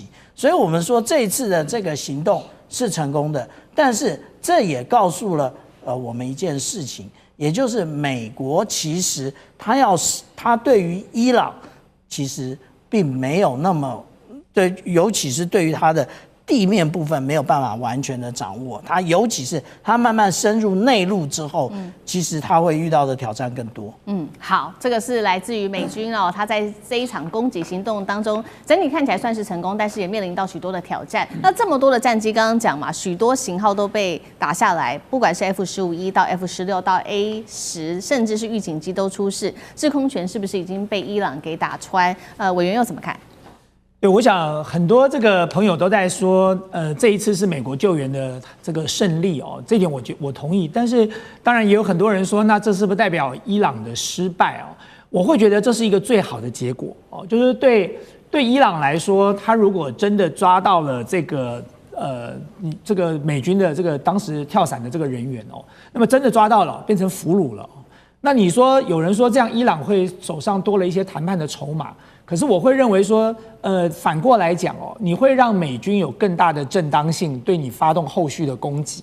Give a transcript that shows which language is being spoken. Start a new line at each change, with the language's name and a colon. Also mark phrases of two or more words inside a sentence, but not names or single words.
Chinese: 所以我們說這一次的這個行動是成功的，但是這也告訴了我們一件事情，也就是美國其實他对於伊朗其實並沒有那麼對，尤其是對於他的地面部分沒有辦法完全的掌握，它尤其是它慢慢深入內陸之後，其實它會遇到的挑戰更多。好，這個是來自於美軍哦，他在這一場攻擊行動當中，整體看起來算是成功，但是也面臨到許多的挑戰。那這麼多的戰機，剛剛講嘛，許多型號都被打下來，不管是 F-15E 到 F-16到 A-10，甚至是預警機都出事，制空權是不是已經被伊朗給打穿？委員又怎麼看？对，我想很多这個朋友都在說，這一次是美國救援的這個勝利哦，這點我同意。但是當然也有很多人說，那這是不是代表伊朗的失敗哦？我會覺得這是一個最好的結果哦，就是對伊朗來說，他如果真的抓到了這個美軍的這個當時跳傘的這個人員哦，那麼真的抓到了，變成俘虜了哦。那你說有人說這樣伊朗會手上多了一些談判的籌碼。可是我會認為說，反過來講哦，你會讓美軍有更大的正當性對你發動後續的攻擊。